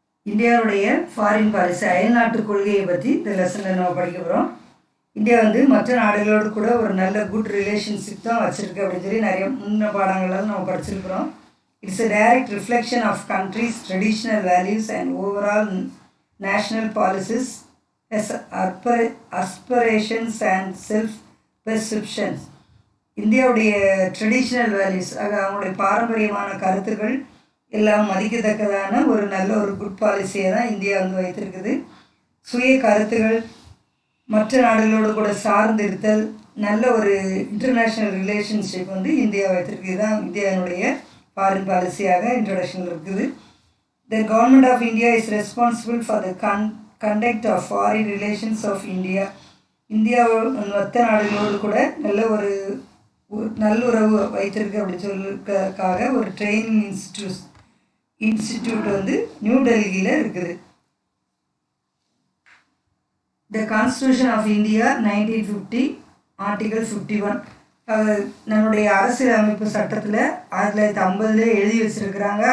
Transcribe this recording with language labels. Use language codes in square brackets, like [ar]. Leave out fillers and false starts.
[ta] இந்தியாவுடைய foreign policy அயல்நாட்டு கொள்கையை பற்றி இந்த லெசனில் நம்ம படிக்க போகிறோம். இந்தியா மற்ற நாடுகளோடு கூட ஒரு நல்ல குட் ரிலேஷன்ஷிப் தான் வச்சுருக்கு அப்படின்னு சொல்லி நிறைய முன்ன பாடங்களால் நம்ம படிச்சிருக்கிறோம். [en] It's a direct reflection of country's traditional values and overall national policies as aspirations and self-perceptions. [ta] இந்தியாவுடைய ட்ரெடிஷ்னல் வேல்யூஸ் அவங்களுடைய பாரம்பரியமான கருத்துக்கள் எல்லாம் மதிக்கத்தக்கதான ஒரு நல்ல ஒரு குட் பாலிசியை தான் இந்தியா வைத்திருக்குது. சுய கருத்துகள் மற்ற நாடுகளோடு கூட சார்ந்து இருத்தல் நல்ல ஒரு இன்டர்நேஷ்னல் ரிலேஷன்ஷிப் இந்தியா வைத்திருக்கு. இதுதான் இந்தியாவுடைய ஃபாரின் பாலிசியாக இன்ட்ரடக்ஷனில் இருக்குது. [en] The government of India is responsible for the conduct of foreign relations of India. [ta] India மற்ற நாடுகளோடு கூட நல்ல ஒரு நல்லுறவு வைத்திருக்கு அப்படின்னு சொல்லிருக்காக ஒரு ட்ரைனிங் இன்ஸ்டிடியூட் நியூ டெல்லியில் இருக்குது. [en] The Constitution of India 1950 Article 51 [ta] நம்முடைய அரசியல் அமைப்பு சட்டத்தில் 1950 எழுதி வச்சுருக்கிறாங்க.